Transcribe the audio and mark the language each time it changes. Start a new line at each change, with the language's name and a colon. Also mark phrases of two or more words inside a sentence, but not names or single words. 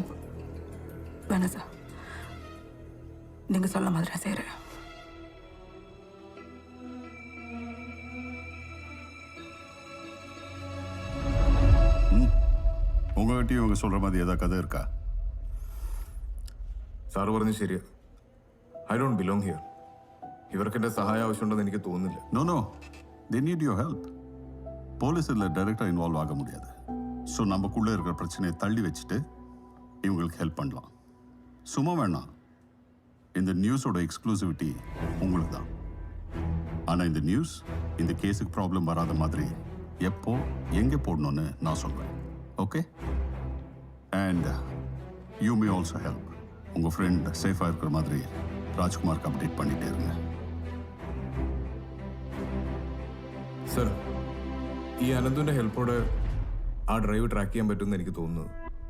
Tamil: வேணாம் சார். நீங்கள் சொல்ல மாதிரி நான் செய்கிறேன். உங்ககிட்டயும் இவங்க சொல்ற மாதிரி ஏதாவது கதை இருக்கா?
Malayalam: സാറ് പറഞ്ഞു ശരിയാ.
English: I don't belong here.
Malayalam: ഇവർക്ക് എൻ്റെ സഹായം ആവശ്യമുണ്ടെന്ന് എനിക്ക് തോന്നുന്നില്ല.
English: நோ they need your help.
Tamil: போலீஸ் இதில் டைரெக்டாக இன்வால்வ் ஆக முடியாது. ஸோ நமக்குள்ளே இருக்கிற பிரச்சனையை தள்ளி வச்சுட்டு இவங்களுக்கு ஹெல்ப் பண்ணலாம். சும்மா வேணாம், இந்த நியூஸோட எக்ஸ்க்ளூசிவிட்டி உங்களுக்கு தான். ஆனால் இந்த நியூஸ் இந்த கேஸுக்கு ப்ராப்ளம் வராத மாதிரி எப்போ எங்கே போடணும்னு நான் சொல்வேன்.
English: Okay? And you may also help.
Tamil: உங்கள் ஃப்ரெண்ட் சேஃபாக இருக்கிற மாதிரி ராஜ்குமாருக்கு அப்டேட் பண்ணிகிட்டே இருங்க.
Malayalam: സർ, ഈ അനന്തുവിൻ്റെ ഹെൽപ്പോടെ ആ ഡ്രൈവ് ട്രാക്ക് ചെയ്യാൻ പറ്റുമെന്ന് എനിക്ക് തോന്നുന്നു.